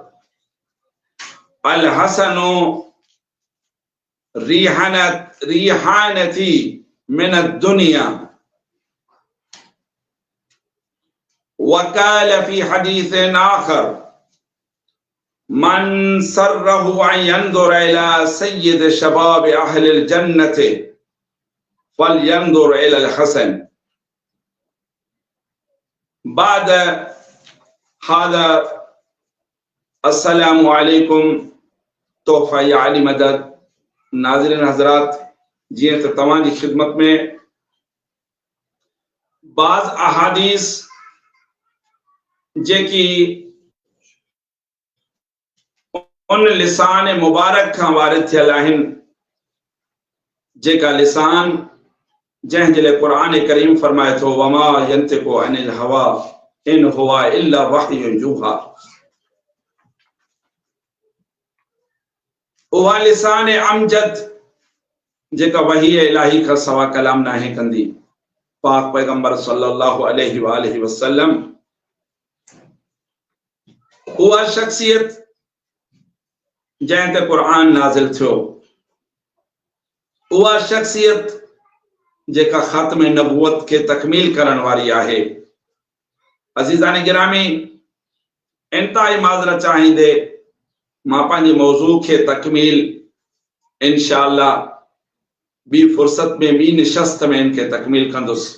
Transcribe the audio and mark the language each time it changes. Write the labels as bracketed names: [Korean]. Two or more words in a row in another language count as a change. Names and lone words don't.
[Arabic] الحسن ريحانتي من الدنيا وقال في حديث آخر من سره أن ينظر إلى سيد شباب أهل الجنة فلينظر إلى الحسن. بعد هذا السلام عليكم [Urdu] تحفہ یا علی مدد. [Sindhi] नाज़रीन हज़रात, जीअं त तव्हां जी खिदमत में बाज़ अहादीस जेकी उन लिसान मुबारक खां वारिद थियल आहिनि जेका लिसान जंहिं जे लाइ क़ुरान करीम फरमाए थो [Arabic] وما ينطق عن الهوى إن هو إلا وحي يوحى. [Sindhi] उहा लिसान अमजद जेका वही इलाही खां सवा कलाम नाहे कंदी। पाक पैगंबर [Arabic] صلى الله عليه وآله وسلم [Sindhi] उहा शख्सियत जंहिं ते क़ुरान नाज़िल थियो, उहा शख्सियत जेका ख़ात्म नबूवत के तकमील करण वारी आहे। अज़ीज़ान गिरामी, इंतहाई माज़रत चाहींदे मां पंहिंजे मौज़ू के तकमील इंशाअल्लाह बी फुर्सत में बी निशस्त में इनके तकमील कंदुसि।